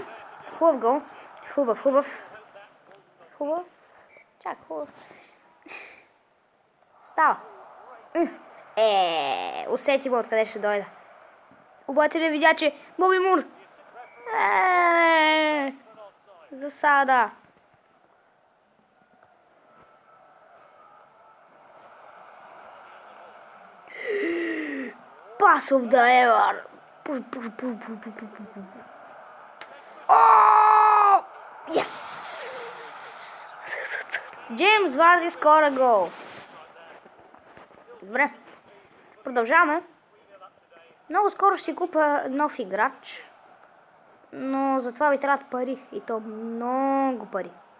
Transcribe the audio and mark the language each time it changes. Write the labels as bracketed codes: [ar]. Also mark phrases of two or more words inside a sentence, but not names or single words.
[bg] Хубав гол. Хубав. Чак, хубав. Става. Усети му откъде ще дойда. Обаче не видя, че Боби Мур. Засада. [en] Pass of the ever. Oh! Yes! [bg] Джеймс Варди скора гол. Добре. Продължаваме. Много скоро ще си купя нов играч. Но за това ви трябват пари. И то много пари.